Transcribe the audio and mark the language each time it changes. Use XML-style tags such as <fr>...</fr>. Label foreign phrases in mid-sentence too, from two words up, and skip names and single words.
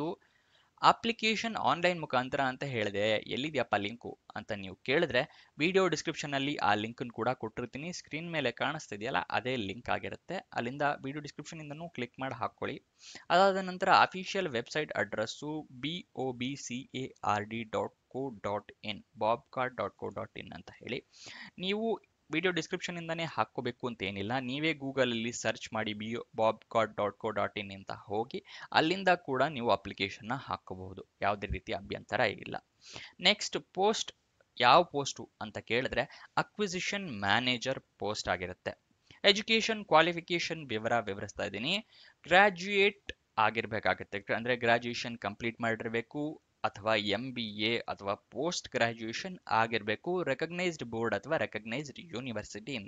<en>application online</en> <kn>ಮುಖಾಂತರ ಅಂತ ಹೇಳಿದೆ, ಎಲ್ಲಿದೆಯಪ್ಪ ಲಿಂಕು ಅಂತ ನೀವು ಕೇಳಿದ್ರೆ</kn> <en>video description</en> <kn>ಅಲ್ಲಿ ಆ ಲಿಂಕ್ ಕೂಡ ಕೊಟ್ಟಿರ್ತೀನಿ. ಸ್ಕ್ರೀನ್ ಮೇಲೆ ಕಾಣಿಸ್ತಿದೆಯಲ್ಲ, ಅದೇ ಲಿಂಕ್ ಆಗಿರುತ್ತೆ. ಅಲ್ಲಿಂದ</kn> <en>video description</en> <kn>ಇಂದನೂ ಕ್ಲಿಕ್ ಮಾಡಿ ಹಾಕೊಳ್ಳಿ. ಅದಾದ ನಂತರ</kn> <en>official website address</en> <kn>bobcard.co.in bobcard.co.in ಅಂತ ಹೇಳಿ. ನೀವು</kn> <en>video description</en> <kn>ಇಂದಾನೇ ಹಾಕೋಬೇಕು ಅಂತ ಏನಿಲ್ಲ. ನೀವೇ ಗೂಗಲ್ ಅಲ್ಲಿ ಸರ್ಚ್ ಮಾಡಿ bobcard.co.in ಅಂತ ಹೋಗಿ ಅಲ್ಲಿಂದ ಕೂಡ ನೀವು ಅಪ್ಲಿಕೇಶನ್ ಹಾಕೋಬಹುದು. ಯಾವುದೇ ರೀತಿ ಅಭ್ಯಂತರ ಇಲ್ಲ.</kn> <en>next post</en> <kn>ಯಾವ ಪೋಸ್ಟು ಅಂತ ಕೇಳಿದ್ರೆ</kn> <en>acquisition manager post</en> <kn>ಆಗಿರುತ್ತೆ.</kn> <en>education qualification</en> <kn>ವಿವರಿಸ್ತಾ ಇದ್ದೀನಿ. ಗ್ರಾಜ್ಯುಯೇಟ್ ಆಗಿರ್ಬೇಕಾಗುತ್ತೆ, ಅಂದ್ರೆ</kn> <en>graduation complete</en> <kn>ಮಾಡಿರಬೇಕು, ಅಥವಾ MBA ಅಥವಾ</kn> <en>post graduation</en> <kn>ಆಗಿರಬೇಕು,</kn> <en>recognised board</en> <kn>ಅಥವಾ</kn> <en>recognised universityಯಿಂದ.</en>